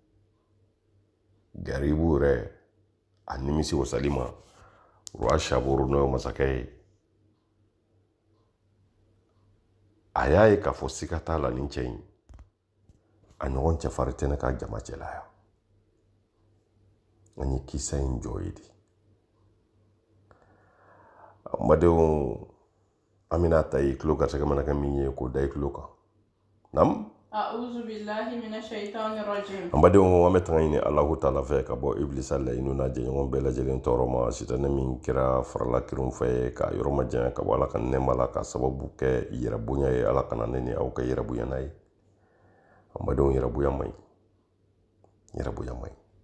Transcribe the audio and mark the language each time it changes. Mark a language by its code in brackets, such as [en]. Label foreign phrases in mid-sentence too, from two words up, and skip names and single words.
[bm] Garibu yɛrɛ a nimisi wasali ma Roi Chaburu n'o ye masakɛ ye a y'a ye k'a fɔ siga t'a la nin cɛ in a ɲɔgɔn cɛfarin tɛ ne ka jama cɛla yan an ye kisa in jɔ ye de n badenw an bɛna ta i tulo garisɛgɛ mana kɛ min ye k'o da i tulo kan naamu [ar] أعوذ بالله من الشيطان الرجيم. [bm] an badenw an bɛ tanga ɲini Alahu Taala fɛ ka bɔ Iblisa laɲiniw n'a jɛɲɔgɔn bɛɛ lajɛlen tɔɔrɔ ma sitanɛ min kɛra farala kirinw fɛ ka yɔrɔ majanya ka bɔ Ala ka nɛɛma la ka sababu kɛ yɛrɛ bonya ye Ala kana ne ni aw kɛ yɛrɛ bonyana ye an badenw yɛrɛ bonya man ɲi yɛrɛ bonya man ɲi